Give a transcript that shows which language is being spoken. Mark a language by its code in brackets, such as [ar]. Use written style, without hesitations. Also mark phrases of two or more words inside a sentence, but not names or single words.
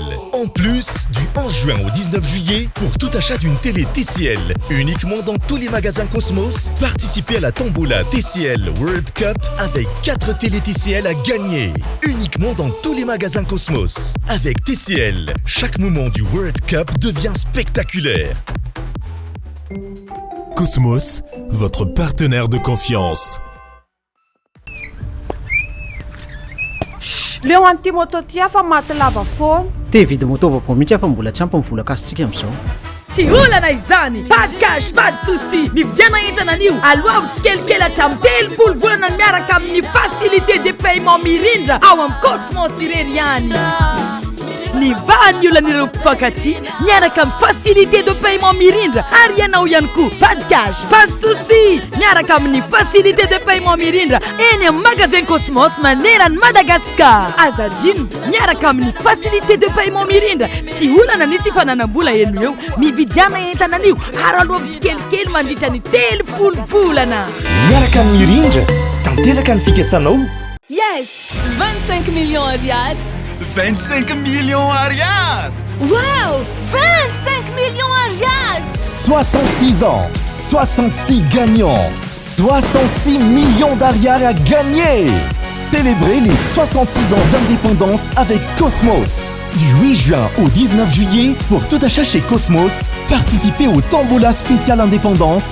[fr] En plus, du 11 juin au 19 juillet, pour tout achat d'une télé TCL, uniquement dans tous les magasins Cosmos, participez à la tombola TCL World Cup avec 4 télé TCL à gagner. Uniquement dans tous les magasins Cosmos. Avec TCL, chaque moment du World Cup devient spectaculaire. Cosmos, votre partenaire de confiance. [mg] Leo anty moto ty afa maty lava foana. Te vidy moto vaovao mihitsy afa mbola tsy ampy mivolaka asitsika amin'izao. Tsy olana izany, [fr] pas de cash, pas de souci. [mg] Mividiana entana an'io aloha tsikelikely hatramin'ny 3 volana miaraka amin'ny [fr] facilité de paiement [mg] mirindra ao amin'ny Cosmos irery ihany. Ny vahan'ny olan'ireo mpifankatia miaraka amin'ny [fr] facilité de paiement [mg] mirindra ary ianao ihany koa [fr] pas de cash, pas de souci. [mg] Miaraka amin'ny [fr] facilité de paiement [mg] mirindra eny amin'ny magasin Cosmos manerana Madagascar. Azadino miaraka amin'ny [fr] facilité de paiement [mg] mirindra tsy olana nisy fananam-bola eno eo mividiana entana an'io ary aloha tsikelikely mandritra ny 3 volana. Miaraka amin'ny mirindra tanteraka ny fikasanao. [fr] Yes, 25 millions ariary. 25 millions ariary. Wow, 25 millions ariary. 66 ans, 66 gagnants, 66 millions d'ariary à gagner. Célébrez les 66 ans d'indépendance avec Cosmos. Du 8 juin au 19 juillet, pour tout achat chez Cosmos, participez au Tombola spécial indépendance.